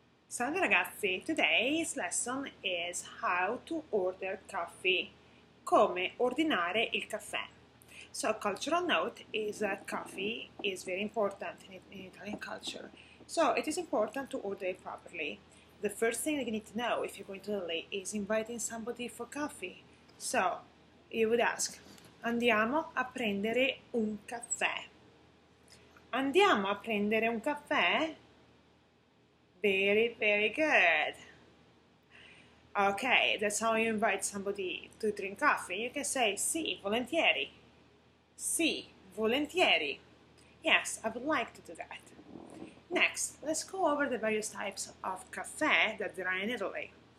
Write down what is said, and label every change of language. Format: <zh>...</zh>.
<it>Salve ragazzi,</it> <en>today's lesson is how to order coffee.</en> <it>Come ordinare il caffè.</it> <en>So a cultural note is that coffee is very important in Italian culture. So it is important to order it properly. The first thing that you need to know if you're going to Italy is inviting somebody for coffee. So you would ask,</en> <it>andiamo a prendere un caffè. Andiamo a prendere un caffè?</it> <en>Very, very good. Okay, that's how you invite somebody to drink coffee. You can say,</en> <it>sì, volentieri. Sì, volentieri.</it> <en>Yes, I would like to do that. Next, let's go over the various types of caffè that there are in Italy.</en>